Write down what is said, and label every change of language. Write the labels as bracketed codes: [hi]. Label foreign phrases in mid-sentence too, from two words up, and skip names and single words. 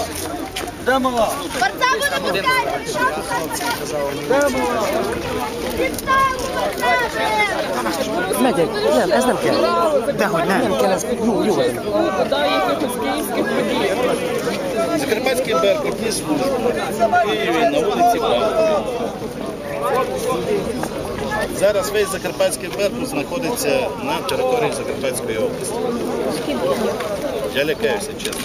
[uk] Борця буде пускати! [hu] Megyek, nem, ez nem kell. Dehogy nem. Nem kell, ez jó. [uk] Закарпатський Беркут ніс службу в Києві на вулиці Правди. Зараз весь Закарпатський Беркут знаходиться на території Закарпатської області. Я лякаюся, чесно.